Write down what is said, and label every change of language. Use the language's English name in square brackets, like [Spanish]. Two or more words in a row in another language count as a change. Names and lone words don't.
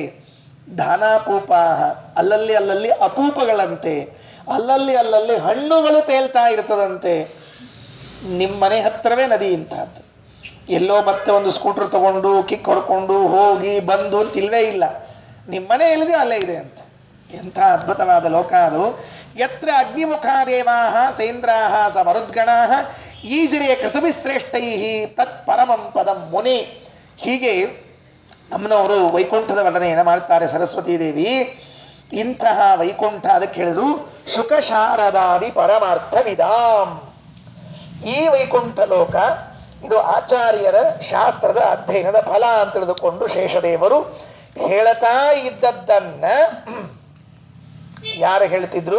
[Kannada] ಧಾನಾಪೂಪ, ಅಲ್ಲಲ್ಲಿ ಅಲ್ಲಲ್ಲಿ ಅಪೂಪಗಳಂತೆ, ಅಲ್ಲಲ್ಲಿ ಅಲ್ಲಲ್ಲಿ ಹಣ್ಣುಗಳು ತೇಲ್ತಾ ಇರ್ತದಂತೆ. ನಿಮ್ಮ ಮನೆ ಹತ್ತಿರವೇ ನದಿ ಇಂಥದ್ದು. ಎಲ್ಲೋ ಮತ್ತೆ ಒಂದು ಸ್ಕೂಟರ್ ತಗೊಂಡು ಕಿಕ್ ಹೊಡ್ಕೊಂಡು ಹೋಗಿ ಬಂದು ಅಂತ ಇಲ್ವೇ ಇಲ್ಲ. ನಿಮ್ಮ ಮನೆ ಎಲ್ಲಿದೆ ಅಲ್ಲೇ ಇದೆ ಅಂತ. ಎಂಥ ಅದ್ಭುತವಾದ ಲೋಕ ಅದು. [Sanskrit] ಯತ್ರ ಅಗ್ನಿಮುಖಾದೇವಾಹ ಸೇಂದ್ರಾಹ ಸ ಮರುದ್ಗಣಾಹ ಈಜಿರೆಯ ಕೃತಭಿಶ್ರೇಷ್ಠೈ ತತ್ ಪರಮಂ ಪದಂ ಮುನಿ. [Kannada] ಹೀಗೆ ಅಮ್ಮನವರು ವೈಕುಂಠದ ವರ್ಣನೆಯನ್ನು ಮಾಡ್ತಾರೆ ಸರಸ್ವತೀ ದೇವಿ. ಇಂತಹ ವೈಕುಂಠ ಅದಕ್ಕೆ ಹೇಳಿದ್ರು [Sanskrit] ಶುಕ ಶಾರದಾದಿ ಪರಮಾರ್ಥವಿದಾಂ. [Kannada] ಈ ವೈಕುಂಠ ಲೋಕ ಇದು ಆಚಾರ್ಯರ ಶಾಸ್ತ್ರದ ಅಧ್ಯಯನದ ಫಲ ಅಂತ ತಿಳಿದುಕೊಂಡು ಶೇಷದೇವರು ಹೇಳ್ತಾ ಇದ್ದದ್ದನ್ನ ಯಾರು ಹೇಳ್ತಿದ್ರು?